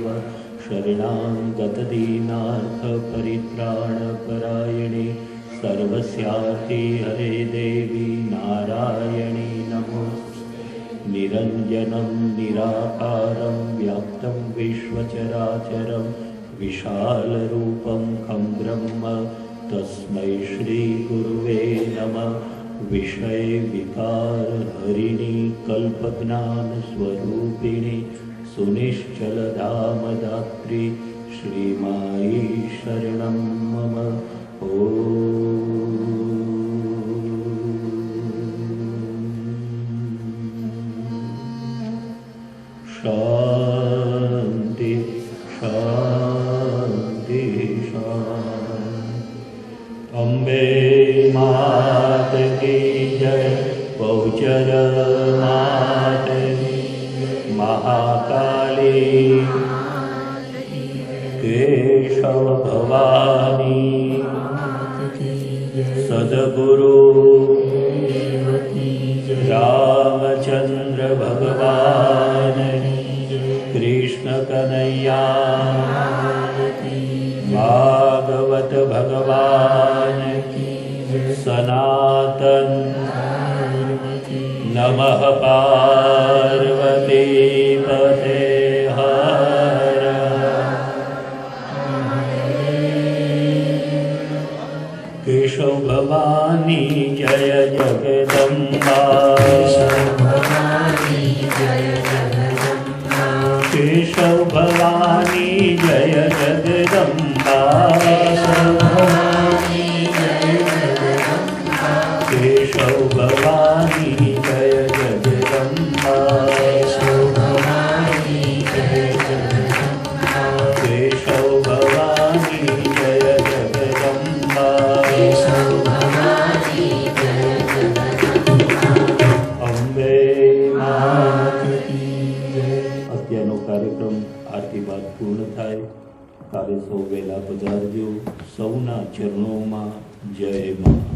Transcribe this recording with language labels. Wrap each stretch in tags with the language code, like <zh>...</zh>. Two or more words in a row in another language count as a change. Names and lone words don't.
<sa>शरणागत दीनार्थ परित्राणपरायणे सर्वस्यार्थी हरे देवी नारायणी नमोस्तुते. निरंजनं निराकारं व्याप्तं विश्वचराचरं विशालरूपं खं ब्रह्म तस्मै श्रीगुरुवे नमः। विषय विकार हरिणी कल्पज्ञानस्वरूपिणी सुनिश्चलधामदात्री श्रीमायी शरणं मम। शांति शांति शांति।</sa> <hi>अम्बे मात की जय, बहुचर मात की, महाकाली केशव भवानी सद्गुरु रामचंद्र भगवान कृष्ण कन्हैया भागवत भगवान सनातन।</hi> <sa>नमः पार्वती पते हर।</sa> <hi>केशव भवानी जय जगदम्बा। केशव भवानी जय जगदम्बा। केशव भवानी जय जगदम्बा। केशव भवानी जय जगदम्बा। अंबे मात की जय।</hi> <gu>અત્યારનો કાર્યક્રમ આરતી બાદ પૂર્ણ થાય ત્યારે સૌ વહેલા પધારજો। સૌના ચરણોમાં જય મા।</gu>